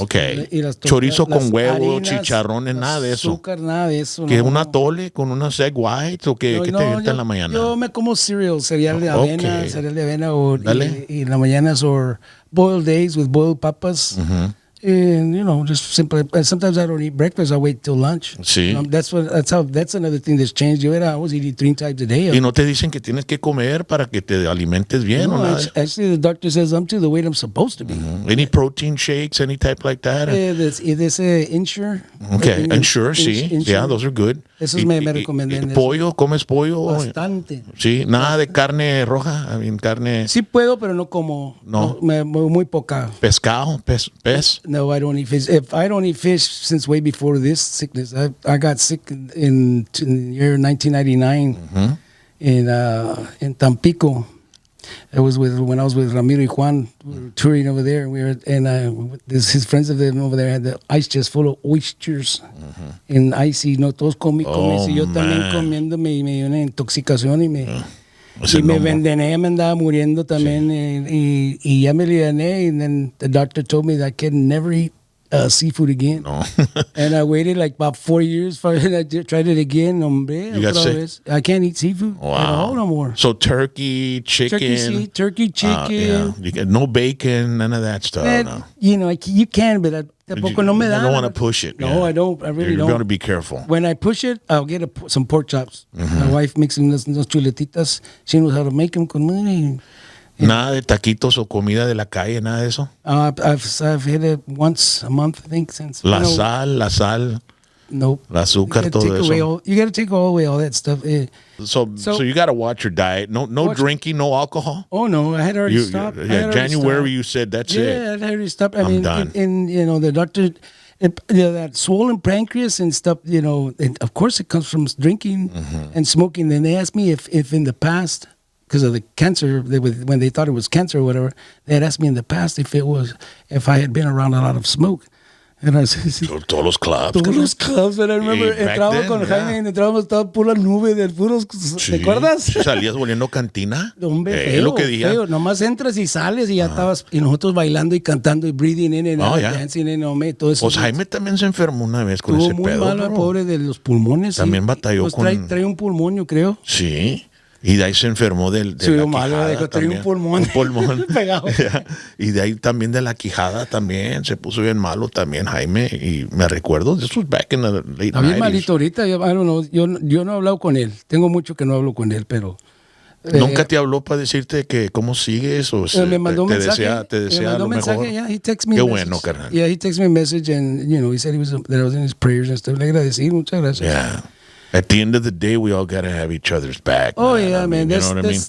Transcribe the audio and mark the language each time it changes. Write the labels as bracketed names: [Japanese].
[English] Okay. [Spanish] Chorizo con huevo, chicharrones, nada de eso. Azúcar, nada de eso. ¿Qué una tole con unas [English] egg whites [Spanish] o qué te avienta en la mañana? Yo me como cereal de avena, y en la mañana [English] or boiled eggs with boiled [Spanish] papas. [English] And just simple. Sometimes I don't eat breakfast. I wait till lunch. [Spanish] Sí. [English] That's another thing that's changed. I was eating 3 times a day. [Spanish] Y no te dicen que tienes que comer para que te alimentes bien o nada. [English] Actually, the doctor says I'm to the weight I'm supposed to be. Any protein shakes, any type like that? There's Ensure. Okay, Ensure, sí. Ensure. Yeah, those are good. [Spanish] Esos me recomiendan. ¿Pollo? ¿Comes pollo? Bastante. Sí, nada de carne roja. Carne. Sí puedo, pero no como. No. Muy poca. Pescado, pez. [English] No, I don't eat fish. If I don't eat fish since way before this sickness, I got sick in the year 1999 in Tampico. It was when I was with Ramiro y Juan, we were touring over there. His friends of them over there had the ice chest full of oysters and icy. [Spanish] Todos comí, y yo también comiéndome y me dio una intoxicación y me envenené, me andaba muriendo también y ya me liané. [English] And then the doctor told me that I can never eat seafood again. No. And I waited like about 4 years for it. I tried it again. You got sick? I can't eat seafood at all no more. So turkey, chicken. Turkey, chicken. You get no bacon, none of that stuff. No. You can, but [Spanish] tampoco no me da. [English] I don't want to push it. No, I don't. I really don't. You're going to be careful. When I push it, I'll get some pork chops. My wife makes [Spanish] unas chuletitas. [English] She knows how to make them con money. [Spanish] Nada de taquitos o comida de la calle, nada de eso. [English] I've hit it once a month, I think, since. [Spanish] La sal. [English] Nope. [Spanish] El azúcar, todo eso. [English] You got to take away all that stuff. So you got to watch your diet. No drinking, no alcohol. Oh no, I had already stopped. January you said that's it. Yeah, I had already stopped. I'm done. And the doctor, that swollen pancreas and stuff. And of course it comes from drinking and smoking. Then they asked me if in the past, because of the cancer, when they thought it was cancer or whatever, they had asked me in the past if I had been around a lot of smoke. And I said, [Spanish] todos los clubs. Todos los clubs. [English] And I remember, [Spanish] entraba con Jaime y entrábamos toda pura nube de puros, ¿te acuerdas? ¿Salías volviendo cantina? Hombre, feo, lo que feo. Nomás entras y sales y ya estabas, y nosotros bailando y cantando y [English] breathing in and out, [Spanish] dancing in and out, todo eso. Pues Jaime también se enfermó una vez con ese pedo. Estuvo muy malo, pobre de los pulmones. También batalló con... Trae un pulmón, yo creo. Sí. Y de ahí se enfermó de la quijada. Tenía un pulmón. Pegado. Y de ahí también de la quijada también. Se puso bien malo también Jaime. Y me recuerdo, [English] this was back in the late 90s. [Spanish] Bien malito ahorita. [English] I don't know, [Spanish] yo no he hablado con él. Tengo mucho que no hablo con él, pero... ¿Nunca te habló para decirte que cómo sigues? O me mandó un mensaje. Te desea lo mejor. [English] Yeah, he texted me. [Spanish] Qué bueno, carnal. [English] Yeah, he texted me a message and, he said that I was in his prayers and stuff. [Spanish] Le agradecí, muchas gracias. [English] Yeah. At the end of the day, we all got to have each other's back. Oh, man. yeah, I man. mean, you know what I mean?